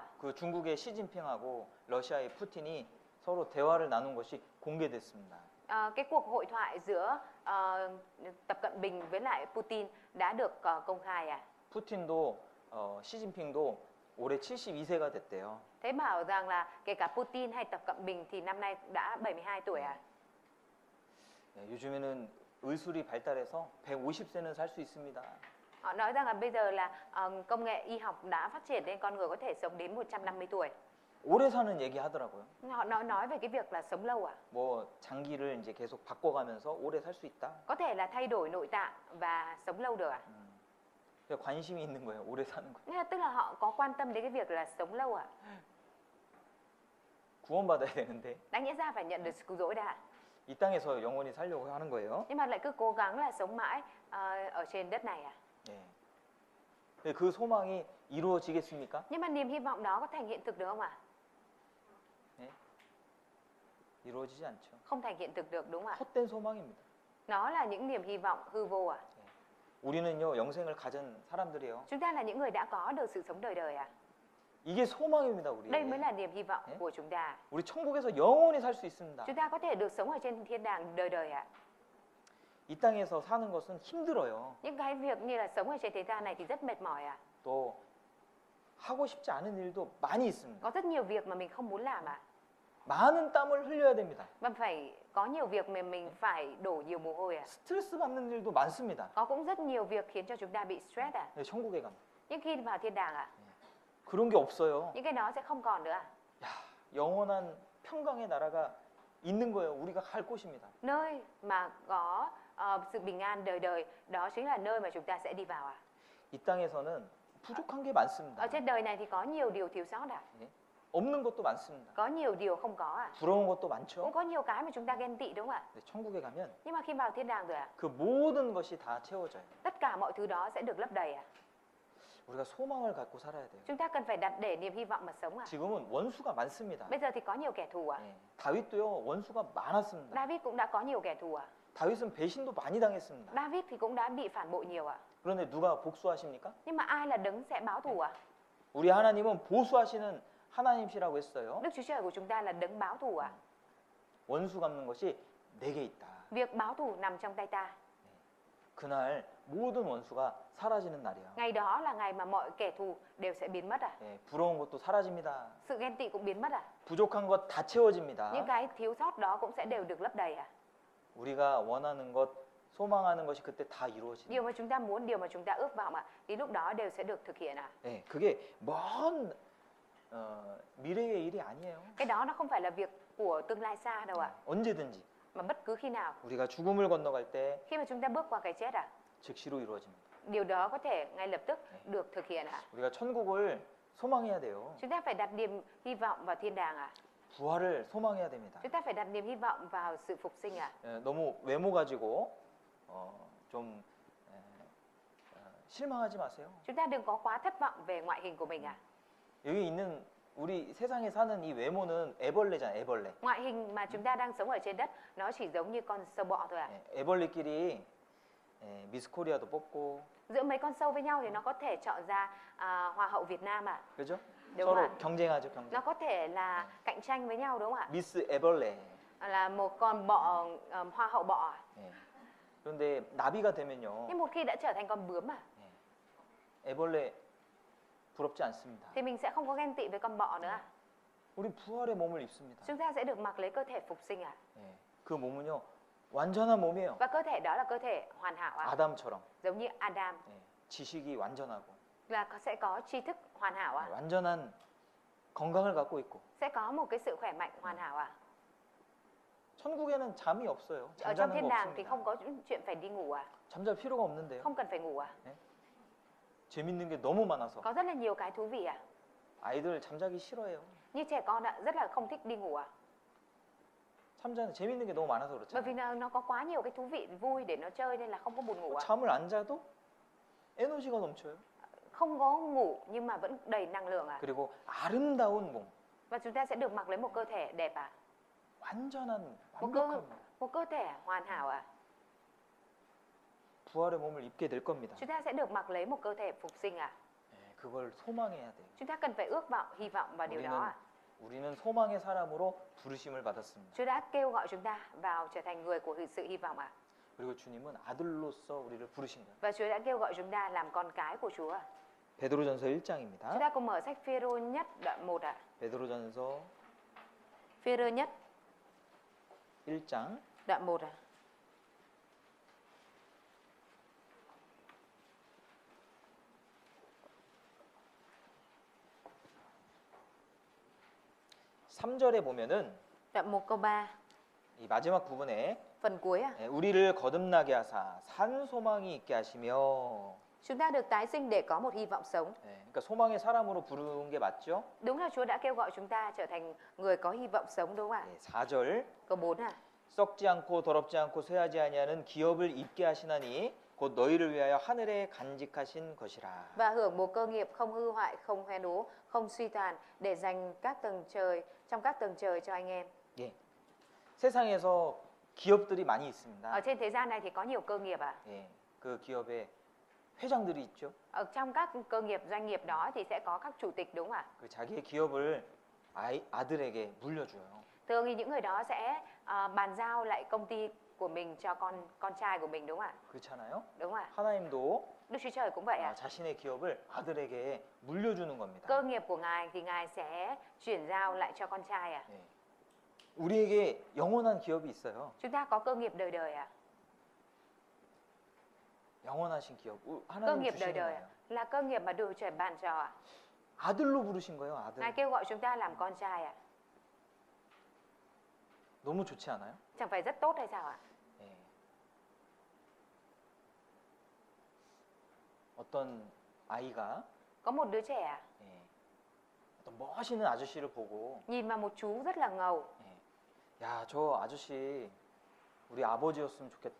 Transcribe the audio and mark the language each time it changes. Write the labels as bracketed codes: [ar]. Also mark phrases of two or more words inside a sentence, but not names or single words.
[ko] 그 중국의 시진핑하고 러시아의 푸틴이 서로 대화를 나눈 것이 공개됐습니다. [vi] Cái cuộc hội thoại giữa Tập Cận Bình với lại Putin đã được công khai à? [ko] 푸틴도 시진핑도 올해 72세가 됐대요. [vi] Thấy bảo rằng là kể cả Putin hay Tập Cận Bình thì năm nay đã 72 tuổi à? [ko] 예, 요즘에는 의술이 발달해서 150세는 살 수 있습니다. [vi] Họ nói rằng là bây giờ là công nghệ y học đã phát triển nên con người có thể sống đến 150 tuổi. [ko] 오래 사는 얘기 하더라고요. [vi] Họ nói về cái việc là sống lâu à? [ko] 뭐 장기를 이제 계속 바꿔가면서 오래 살 수 있다. [vi] Có thể là thay đổi nội tạng và sống lâu được à? [ko] 그러니까 관심이 있는 거예요. 오래 사는 거. [vi] Nghĩa là tức là họ có quan tâm đến cái việc là sống lâu à? [ko] 구원받아야 되는데 [vi] Đáng nhẽ ra phải nhận được sự cứu rỗi đã. [ko] 이 땅에서 영원히 살려고 하는 거예요. [vi] Nhưng mà lại cứ cố gắng là sống mãi ở trên đất này à? [ko] 예. 근데 그 소망이 이루어지겠습니까? [vi] Nhưng mà niềm hy vọng đó có thành hiện thực được không ạ? [ko] 예. 이루어지지 않죠. [vi] Không thành hiện thực được đúng không ạ? [ko] 헛된 소망입니다. [vi] Nó là những niềm hy vọng hư vô à? [ko] 우리는요 영생을 가진 사람들이에요. [vi] Chúng ta là những người đã có được sự sống đời đời à? [ko] 이게 소망입니다, 우리. [vi] Đây mới là niềm hy vọng của chúng ta. [ko] 우리 천국에서 영원히 살 수 있습니다. [vi] Chúng ta có thể được sống ở trên thiên đàng đời đời ạ. [ko] 이 땅에서 사는 것은 힘들어요. [vi] Những cái việc như là sống ở trên thế gian này thì rất mệt mỏi ạ. [ko] 또 하고 싶지 않은 일도 많이 있습니다. [vi] Có rất nhiều việc mà mình không muốn làm ạ. [ko] 많은 땀을 흘려야 됩니다. [vi] Và phải có nhiều việc mà mình phải đổ nhiều mồ hôi ạ. [ko] 스트레스 받는 일도 많습니다. [vi] Có cũng rất nhiều việc khiến cho chúng ta bị stress ạ. [ko] 네, 천국에 가면 [vi] Nhưng khi vào thiên đàng ạ, [ko] 그런 게 없어요. [vi] những cái đó sẽ không còn nữa ạ. [ko] 야, 영원한 평강의 나라가 있는 거예요. 우리가 갈 곳입니다. [vi] Nơi mà có sự bình an đời đời, đó chính là nơi mà chúng ta sẽ đi vào ạ. [ko] 이 땅에서는 부족한 게 많습니다. [vi] Ở trên đời này thì có nhiều điều thiếu sót ạ. [ko] 예? 없는 것도 많습니다. [vi] Có nhiều điều không có ạ. [ko] 부러운 것도 [vi] Cũng [ko] 많죠. [vi] có nhiều cái mà chúng ta ghen tị đúng không ạ? [ko] 근데 천국에 가면 [vi] Nhưng mà khi vào thiên đàng rồi ạ, [ko] 그 모든 것이 다 채워져요. [vi] tất cả mọi thứ đó sẽ được lấp đầy ạ. [ko] 우리가 소망을 갖고 살아야 돼요. [vi] Chúng ta cần phải đặt để niềm hy vọng mà sống ạ. [ko] 지금은 원수가 많습니다. [vi] Bây giờ thì có nhiều kẻ thù ạ. [ko] 예, 다윗도요 원수가 많았습니다. [vi] David cũng đã có nhiều kẻ thù ạ. [ko] 다윗은 배신도 많이 당했습니다. [vi] David thì cũng đã bị phản bội nhiều ạ. [ko] 그런데 누가 복수하십니까? [vi] Nhưng mà ai là đấng sẽ báo thù ạ? [ko] 우리 하나님은 보수하시는 하나님이시라고 했어요. [vi] Đức Chúa Trời của chúng ta là đấng báo thù ạ. [ko] 원수 갚는 것이 내게 있다. [vi] Việc báo thù nằm trong tay ta. [ko] 그날 모든 원수가 사라지는 날이야. [vi] Ngày đó là ngày mà mọi kẻ thù đều sẽ biến mất ạ. [ko] 예, 부러운 것도 사라집니다. [vi] Sự ghen tị cũng biến mất ạ. [ko] 부족한 것 다 채워집니다. [vi] Những cái thiếu sót đó cũng sẽ đều được lấp đầy ạ. [ko] 우리가 원하는 것, 소망하는 것이 그때 다 이루어집니다. [vi] Điều mà chúng ta muốn, điều mà chúng ta ước vọng ạ, thì lúc đó đều sẽ được thực hiện ạ. [ko] 예, 그게 먼 미래의 일이 아니에요. [vi] Cái đó nó không phải là việc của tương lai xa đâu ạ. [ko] 언제든지 [vi] Mà bất cứ khi nào, [ko] 우리가 죽음을 건너갈 때 [vi] khi mà chúng ta bước qua cái chết [ko] 즉시로 이루어집니다. [vi] điều đó có thể ngay lập tức được thực hiện [ko] 우리가 천국을 소망해야 돼요. [vi] Chúng ta phải đặt niềm hy vọng vào thiên đàng [ko] 부활을 소망해야 됩니다. [vi] Chúng ta phải đặt niềm hy vọng vào sự phục sinh [ko] 너무 외모 가지고 좀 실망하지 마세요. [vi] Chúng ta đừng có quá thất vọng về ngoại hình của mình [ko] 여기 있는 우리 세상에 사는 이 외모는 애벌레잖아요. 애벌레. [vi] Ngoại hình mà chúng ta đang sống ở trên đất nó chỉ giống như con sâu bọ thôi [ko] 애벌레끼리 미스 코리아도 뽑고 [vi] Giữa mấy con sâu với nhau thì nó có thể chọn ra Hoa hậu Việt Nam [ko] 그죠? [vi] Đúng [ko] 서로 [vi] ạ. [ko] 경쟁하죠, 경쟁. [vi] Nó có thể là cạnh tranh với nhau đúng không ạ? [ko] 미스 애벌레. [vi] Là một con bọ hoa hậu bọ [ko] 그런데 나비가 되면요. [vi] Nhưng một khi đã trở thành con bướm [ko] 애벌레 부럽지 않습니다. [vi] thì mình sẽ không có ghen tị với con bọ nữa [ko] 우리 부활의 몸을 입습니다. [vi] Chúng ta sẽ được mặc lấy cơ thể phục sinh [ko] 그 몸은요. 완전한 몸이에요. [vi] Và cơ thể đó là cơ thể hoàn hảo [ko] 아담처럼. [vi] Giống như Adam [ko] 지식이 완전하고 [vi] là sẽ có tri thức hoàn hảo [ko] 완전한 건강을 갖고 있고. [vi] Sẽ có một cái sự khỏe mạnh hoàn hảo [ko] 천국에는 잠이 없어요. [vi] Ở trong [ko] 잠자는 [vi] thiên [ko] 거 [vi] đàng thì [ko] 없습니다. [vi] không có chuyện phải đi ngủ [ko] 잠잘 필요가 없는데요. [vi] Không cần phải ngủ [ko] 재밌는 게 너무 많아서 [vi] Có rất là nhiều cái thú vị [ko] 아이들 잠자기 싫어해요. [vi] Như trẻ con rất là không thích đi ngủ [ko] 잠자는 재밌는 게 너무 많아서 [vi] Bởi vì [ko] 그렇잖아요. [vi] nó có quá nhiều cái thú vị vui để nó chơi nên là không có buồn ngủ [ko] 잠을 안 자도 에너지가 넘쳐요. [vi] Không có ngủ nhưng mà vẫn đầy năng lượng [ko] 그리고 아름다운 몸, [vi] Và chúng ta sẽ được mặc lấy một cơ thể đẹp [ko] 완전한 [vi] Một [ko] 완벽한 몸, [vi] một cơ thể hoàn hảo [ko] 부활의 몸을 입게 될 겁니다. [vi] Chúng ta sẽ được mặc lấy một cơ thể phục sinh [ko] 그걸 소망해야 돼요. [vi] Chúng ta cần phải ước vọng, hy vọng vào điều đó [ko] 우리는 소망의 사람으로 부르심을 받았습니다. [vi] Chúa đã kêu gọi chúng ta vào trở thành người của sự hy vọng [ko] 그리고 주님은 아들로서 우리를 부르신 거예요. [vi] Và Chúa đã kêu gọi chúng ta làm con cái của Chúa [ko] 베드로전서 [vi] Chúng [ko] 1장입니다. [vi] ta cùng mở sách Phêrô nhất đoạn 1 [ko] 베드로전서 [vi] Phêrô nhất [ko] 1장 [vi] đoạn 1 [ko] 3절에 보면은 [vi] Đoạn 1 câu 3 [ko] 이 마지막 부분에 [vi] Phần cuối [ko] 우리를 거듭나게 하사 산 소망이 있게 하시며 [vi] Chúng ta được tái sinh để có một hy vọng sống [ko] 그러니까 소망의 사람으로 부르는 게 맞죠? [vi] Đúng là Chúa đã kêu gọi chúng ta trở thành người có hy vọng sống đúng không ạ? [ko] 4절 [vi] Câu 4 [ko] 썩지 않고 더럽지 않고 쇠하지 아니하는 기업을 입게 하시나니 곧 너희를 위하여 하늘에 간직하신 것이라. [vi] Và hưởng một cơ nghiệp không hư hoại, không hoen ố, không suy tàn để dành các tầng trời trong các tầng trời cho anh em. [ko] 예. 세상에서 기업들이 많이 있습니다. [vi] Ở trên thế gian này thì có nhiều cơ nghiệp [ko] 예. 그 기업에 회장들이 있죠. [vi] Ở trong các cơ nghiệp doanh nghiệp đó thì sẽ có các chủ tịch đúng không ạ? [ko] 그 자기의 기업을 아들에게 물려줘요. [vi] Thường thì những người đó sẽ bàn giao lại công ty của mình cho con trai của mình đúng không ạ? [ko] 그렇잖아요. [vi] Đúng không ạ? [ko] 하나님도 [vi] Đức Chúa Trời cũng vậy [ko] 자신의 기업을 아들에게 물려주는 겁니다. [vi] Cơ nghiệp của Ngài thì Ngài sẽ chuyển giao lại cho con trai [ko] 예. 우리에게 영원한 기업이 있어요. [vi] Chúng ta có cơ nghiệp đời đời [ko] 영원하신 기업. [vi] Cơ [ko] 하나님 [vi] nghiệp đời [ko] 주시는 [vi] đời [ko] 거예요. [vi] là cơ nghiệp mà Đức Chúa Trời ban cho [ko] 아들로 부르신 거예요. 아들. [vi] Ngài kêu gọi chúng ta làm con trai [ko] 너무 좋지 않아요? [vi] Chẳng phải rất tốt hay sao ạ? [ko] 예. 어떤 아이가 [vi] Có một đứa trẻ [ko] 예. 어떤 멋있는 아저씨를 보고 [vi] nhìn vào một chú rất là ngầu [ko] 예. 야, 저 아저씨 우리 아버지였으면 좋겠다.